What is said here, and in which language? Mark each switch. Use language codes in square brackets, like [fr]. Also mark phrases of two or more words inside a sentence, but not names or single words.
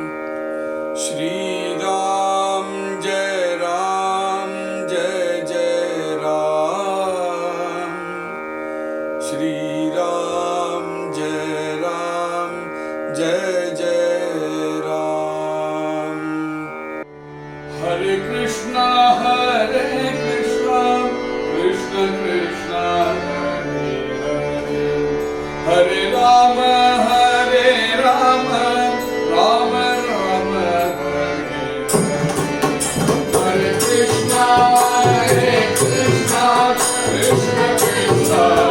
[sa] ஸ்ரீராம் ஜெய ராம் ஜெய ஜெய ராம். ஸ்ரீராம் ஜெய ராம் ஜெய ஜெய ராம். ஹரே கிருஷ்ணா ஹரே கிருஷ்ணா கிருஷ்ண கிருஷ்ணா ஹரே ஹரே, ஹரே ராம ஹரே ராம ராம ராம ஹரே ஹரே. ஹரே கிருஷ்ணா ஹரே கிருஷ்ணா கிருஷ்ண கிருஷ்ணா